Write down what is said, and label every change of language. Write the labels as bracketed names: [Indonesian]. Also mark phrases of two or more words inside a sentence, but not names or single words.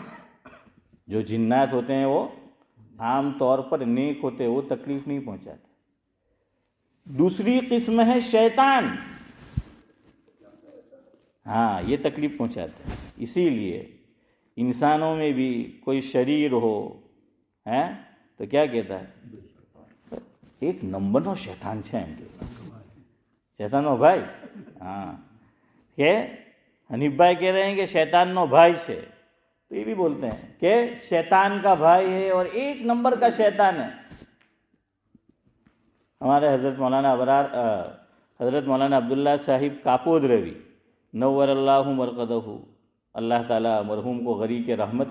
[Urdu] جو جنات ہوتے ہیں وہ عام طور پر نیک ہوتے ہیں، وہ تکلیف نہیں پہنچاتے۔ دوسری قسم ہے شیطان، ہاں یہ تکلیف پہنچاتے ہیں۔ اسی لیے انسانوں میں بھی کوئی شریر ہو تو کیا کہتا ہے؟ [Gujarati] એક નંબરનો શૈતાન છે એમ કે શૈતાનનો ભાઈ. હા, [Urdu] کہ حنیف بھائی کہہ رہے ہیں کہ [Gujarati] શૈતાન નો ભાઈ છે, [Urdu] تو یہ بھی بولتے ہیں کہ شیطان کا بھائی ہے اور ایک نمبر کا شیطان ہے. ہمارے حضرت مولانا عبداللہ صاحب کاپود روی نور اللہ مرقدہ، اللہ تعالیٰ مرحوم کو غریق رحمت